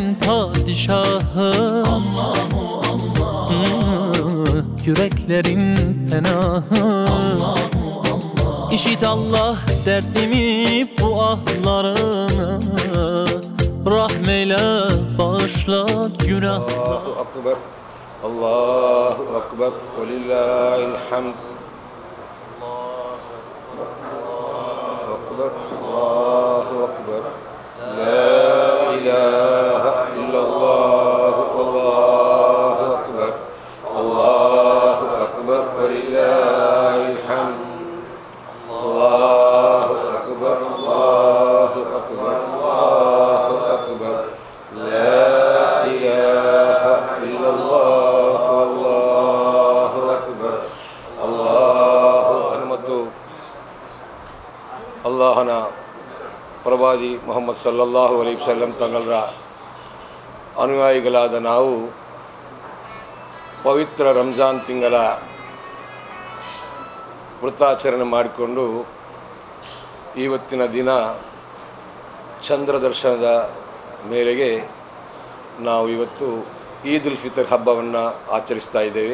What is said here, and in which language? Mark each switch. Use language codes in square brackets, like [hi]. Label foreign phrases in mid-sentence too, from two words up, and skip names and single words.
[tr] padişahı [ar] الله الله [tr] yüreklerin penahı [ar] الله الله [tr] İşit Allah derdimi bu ahlarımı rahmeyle bağışla günah [ar] الله أكبر الله أكبر ولله الحمد الله أكبر لا إله إلا الله والله أكبر الله أكبر ولله الحمد الله أكبر الله أكبر الله أكبر لا إله إلا الله والله أكبر الله أكبر [kn] ಅಲ್ಲಾಹನ ಪ್ರವಾದಿ ಮೊಹಮ್ಮದ್ ಸಲ್ಲಲ್ಲಾಹು ಅಲೈಹಿ ವಸಲ್ಲಂ ತಗಳ ಅನುಯಾಯಿಗಳಾದ ನಾವು ಪವಿತ್ರ ರಂಜಾನ್ ತಿಂಗಳ ವೃತಾಚರಣೆ ಮಾಡಿಕೊಂಡು ಇವತ್ತಿನ ದಿನ ಚಂದ್ರ ದರ್ಶನದ ಮೇರೆಗೆ ನಾವು ಇವತ್ತು ಈದ್ ಉಲ್ ಫಿತರ್ ಹಬ್ಬವನ್ನು ಆಚರಿಸ್ತಾ ಇದ್ದೇವೆ.